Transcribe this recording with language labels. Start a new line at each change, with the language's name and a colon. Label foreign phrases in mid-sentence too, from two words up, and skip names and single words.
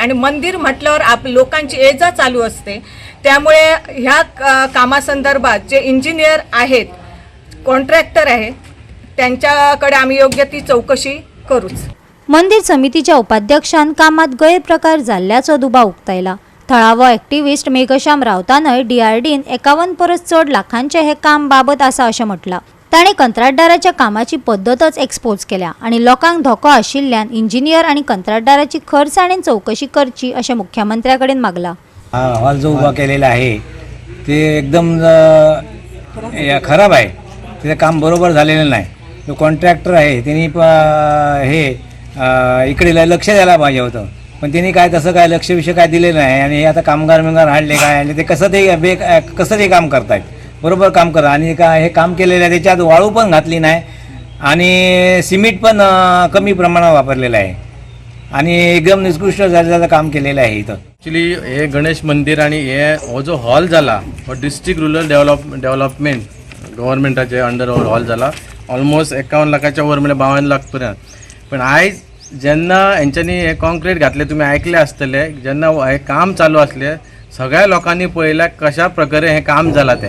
Marathi: आणि मंदिर म्हटल्यावर लोकांची ये जा चालू असते, त्यामुळे ह्या कामासंदर्भात जे इंजिनियर आहेत, कॉन्ट्रॅक्टर आहे, त्यांच्याकडे आम्ही योग्य ती चौकशी करूच।
Konkani: मंदिर समितीच्या उपाध्यक्षान कामात गैरप्रकार जाल्ल्याचो दुबाव उक्तायला। थळावो ॲक्टिव्हिस्ट मेघश्याम रावतानय DRDन 51 परस चड लाखांचे हे काम बाबत आसा अशें म्हटलां। ताणें कंत्राटदाराच्या कामाची पद्दतच एक्सपोज केल्या आणि लोकांक धोको आशिल्ल्यान इंजिनियर आणि कंत्राटदाराची खर्चाणेन चौकशी करची अशें मुख्यमंत्र्याकडेन मागला।
Marathi: हॉल जो उभा केलेला आहे ते एकदम खराब आहे, तिथे काम बरोबर झालेलं नाही। जो कॉन्ट्रॅक्टर आहे त्यांनी इकडे लक्ष द्यायला पाहिजे होतं, पण त्यांनी काय तसं काय लक्ष विषय काय दिलेलं नाही। आणि हे आता कामगार हाडले काय आणि ते कसं ते काम करतायत, बरोबर काम करा। आणि काय हे काम केलेलं आहे त्याच्यात वाळू पण घातली नाही आणि सिमेंट पण कमी प्रमाणात वापरलेलं आहे आणि एकदम निकृष्ट दर्जाचं काम केलेलं आहे इथं। ॲक्च्युली हे गणेश मंदिर आणि हो जो हॉल झाला हो
English: District Rural Development
Marathi: गव्हर्मेंटाचे अंडर हॉल झाला। ऑलमोस्ट 51 लाखाच्या वर म्हणजे 52 लाख पर्यंत।
Konkani: पण आयज जेन्ना हेंच्यांनी हे कॉन्क्रीट घातले, तुम्ही ऐकले आसतले, जेन्ना हे काम चालू असले सगळ्या लोकांनी पळयल्या कशा प्रकारे हे काम जालां तें।